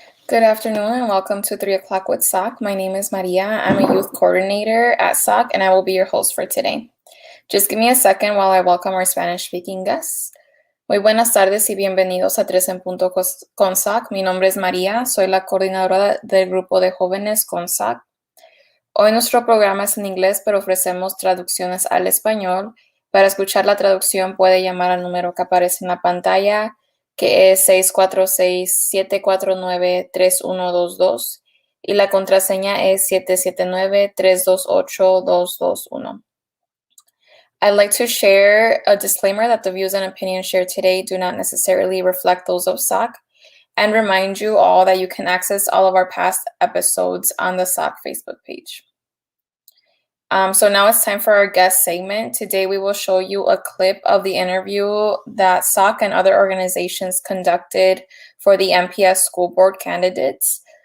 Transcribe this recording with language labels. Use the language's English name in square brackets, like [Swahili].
[English] Good afternoon and welcome to 3 o'clock with SOC. My name is Maria. I'm a youth coordinator at SOC and I will be your host for today. Just give me a second while I welcome our Spanish-speaking guests. [Spanish] Muy buenas tardes y bienvenidos a 3 en punto con SOC. Mi nombre es María, soy la coordinadora del grupo de jóvenes con SOC. Hoy nuestro programa es en inglés, pero ofrecemos traducciones al español. Para escuchar la traducción puede llamar al número que aparece en la pantalla, que es 646-749-3122 y la contraseña es 779-328-221. [English] I'd like to share a disclaimer that the views and opinions shared today do not necessarily reflect those of SOC, and remind you all that you can access all of our past episodes on the SOC Facebook page. So now it's time for our guest segment. Today we will show you a clip of the interview that SOC and other organizations conducted for the MPS school board candidates.